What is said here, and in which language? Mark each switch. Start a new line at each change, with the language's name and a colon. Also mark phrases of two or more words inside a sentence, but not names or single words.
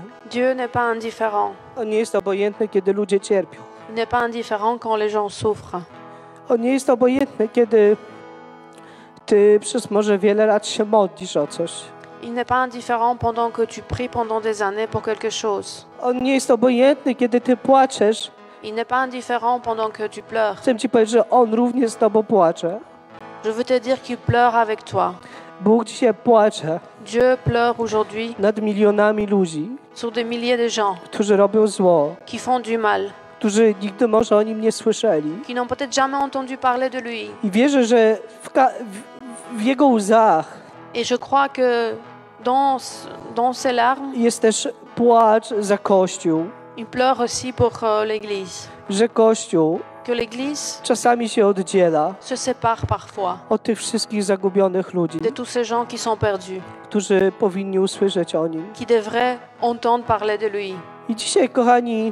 French: Dieu n'est pas indifférent.
Polish: On nie jest obojętny, kiedy ludzie cierpią.
French: Il n'est pas indifférent quand les gens souffrent.
Polish: On nie jest obojętny, kiedy ty przez może wiele lat się modlisz o coś.
French: Il n'est pas indifférent pendant que tu pries pendant des années pour quelque chose.
Polish: On nie jest obojętny, kiedy ty płaczesz.
French: Il n'est pas indifférent pendant que tu pleures.
Polish: Chcę ci powiedzieć, że On również z tobą płacze.
French: Je veux te dire qu'il pleure avec toi.
Polish: Bóg dzisiaj płacze
French: Dieu pleure aujourd'hui
Polish: nad milionami ludzi,
French: sur des milliers de gens
Polish: którzy robią zło,
French: qui font du mal,
Polish: którzy nigdy może o Nim nie słyszeli.
French: qui n'ont peut-être jamais entendu parler de lui.
Polish: I wierzę, że w Jego łzach
French: Et je crois que dans ses larmes,
Polish: jest też płacz za Kościół,
French: il pleure aussi pour l'Église.
Polish: że Kościół
French: Que l'Église
Polish: czasami się oddziela
French: se sépare parfois
Polish: od tych wszystkich zagubionych ludzi,
French: de tous ces gens qui sont perdus,
Polish: którzy powinni usłyszeć o Nim.
French: qui devraient entendre parler de lui.
Polish: I dzisiaj, kochani,